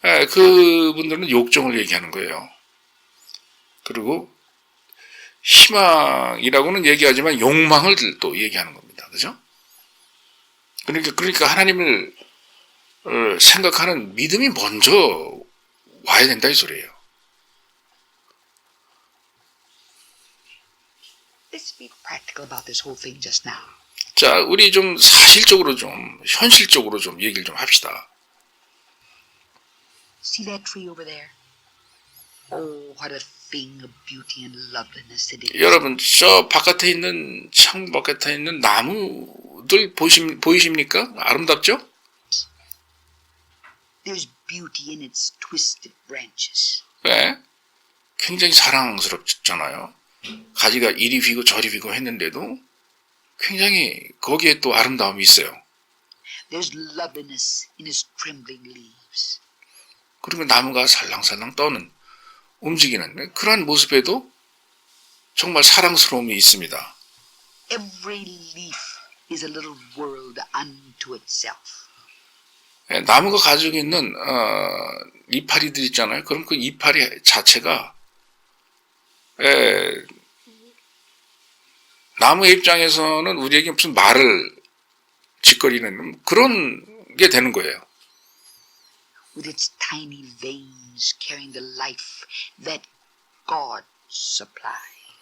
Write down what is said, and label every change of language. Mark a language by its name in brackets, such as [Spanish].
[Korean] 그분들은 욕정을 얘기하는 거예요. 그리고 희망이라고는 얘기하지만 욕망을 또 얘기하는 겁니다. 그죠? 그러니까 하나님을 생각하는 믿음이 먼저 와야 된다 이 소리예요. [English] Let's be practical about this whole thing just now. [Korean] 자, 우리 좀 사실적으로 좀 현실적으로 좀 얘기를 좀 합시다. [English] See that tree over there? Oh, what a thing of beauty and loveliness it is. [Korean] 여러분, 저 바깥에 있는 창 바깥에 있는 나무들 보이십니까? 아름답죠? [English] There's beauty in its twisted branches. [Korean] 네? 굉장히 사랑스럽잖아요. 가지가 이리 휘고 저리 휘고 했는데도 굉장히 거기에 또 아름다움이 있어요. [English] There's loveliness in its trembling leaves. [Korean] 그리고 나무가 살랑살랑 떠는 움직이는 그러한 모습에도 정말 사랑스러움이 있습니다. [English] Every leaf is a little world unto itself. [Korean] 나무가 가지고 있는 이파리들 있잖아요. 그럼 그 이파리 자체가 나무의 입장에서는 우리에게 무슨 말을 짓거리는 그런 게 되는 거예요. [English] With its tiny veins carrying the life that God supplied.